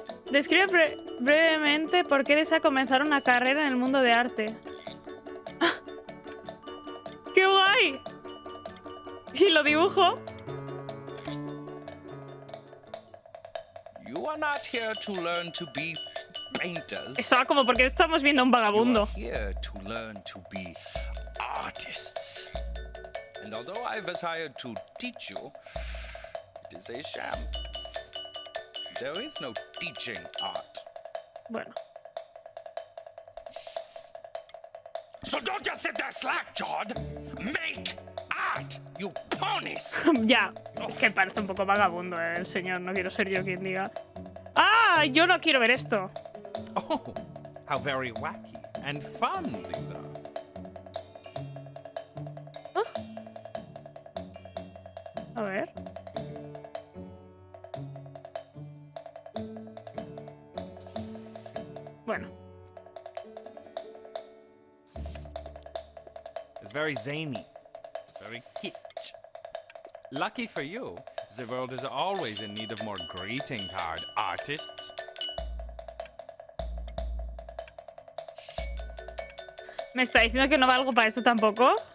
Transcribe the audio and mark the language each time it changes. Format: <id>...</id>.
<es>Describe brevemente por qué desea comenzar una carrera en el mundo de arte. ¡Qué guay! Y lo dibujo.</es> <en>You are not here to learn to be painters.</en> <es>Estaba como, ¿por qué estamos viendo a un vagabundo?</es> <en>You are here to learn to be artists. And although I've hired to teach you, it is a sham. There is no teaching art.</en> <es>Bueno.</es> <en>So don't just sit there slack-jawed. Make art, you ponies.</en> <es>Ya, es que parece un poco vagabundo, el señor. No quiero ser yo quien diga. ¡Ah! Yo no quiero ver esto.</es> <en>Oh, how very wacky and fun these are.</en> <es>A ver. Bueno.</es> <en>It's very zany, very kitsch. Lucky for you, the world is always in need of more greeting card artists.</en> <es>¿Me está diciendo que no valgo para esto tampoco?</es>